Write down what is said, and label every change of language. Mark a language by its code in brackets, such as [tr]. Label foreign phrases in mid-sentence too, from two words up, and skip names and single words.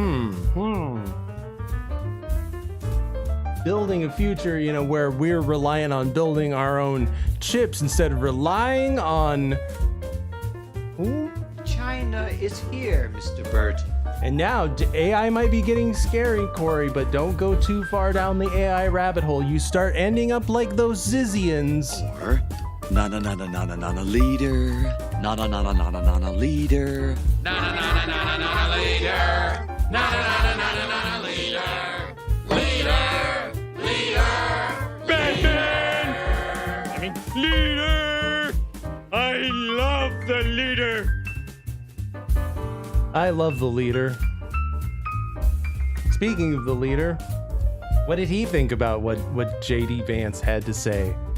[en] Building a future, you know, where we're relying on building our own chips instead of relying on... China is here, Mr. Burton. And now AI might be getting scary, Corey, but don't go too far down the AI rabbit hole. You start ending up like those Zizians. Or na leader. Na leader. Na leader. Na leader. Batman! I mean, leader! I love the leader. I love the leader. Speaking of the leader, what did he think about what JD Vance had to say?